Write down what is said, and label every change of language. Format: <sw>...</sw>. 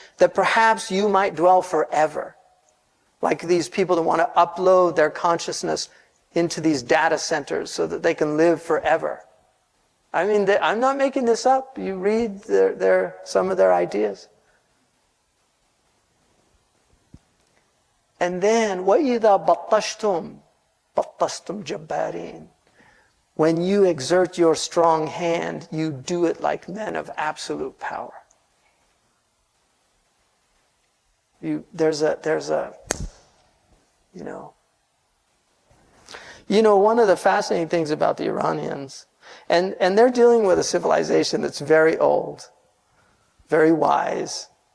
<en>That perhaps you might dwell forever. Like these people that want to upload their consciousness into these data centers so that they can live forever. I mean, I'm not making this up. You read some of their ideas. And then,</en> <ar>وَإِذَا بَطَّشْتُمْ بَطَّشْتُمْ جَبَّارِينَ.</ar> <en>When you exert your strong hand, you do it like men of absolute power. There's a, you know, one of the fascinating things about the Iranians, and they're dealing with a civilization that's very old, very wise.</en>